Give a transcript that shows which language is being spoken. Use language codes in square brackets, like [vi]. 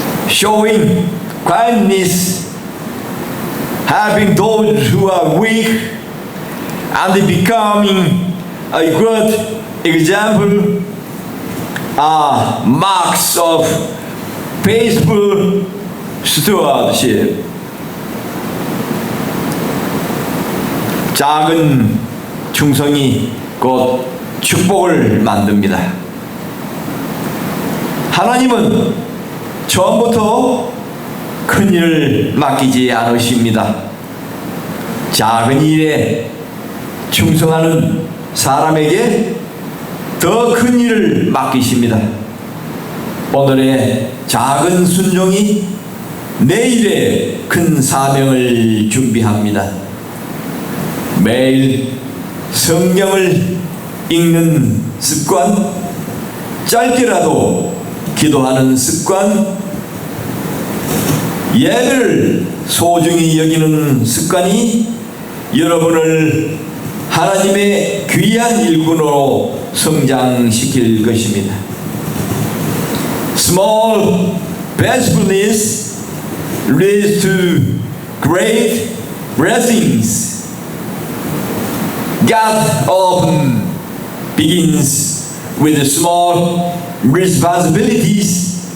[en] showing kindness, helping those who are weak, and becoming a good example are marks of faithful stewardship. [ko] 작은 충성이 곧 축복을 만듭니다. 하나님은 처음부터 큰 일을 맡기지 않으십니다. 작은 일에 충성하는 사람에게 더 큰 일을 맡기십니다. 오늘의 작은 순종이 내일의 큰 사명을 준비합니다. 매일 성경을 읽는 습관, 짧게라도 기도하는 습관, 예배를 소중히 여기는 습관이 여러분을 하나님의 귀한 일꾼으로 성장시킬 것입니다. [en] Small faithfulness leads to great blessings. God often begins with small responsibilities.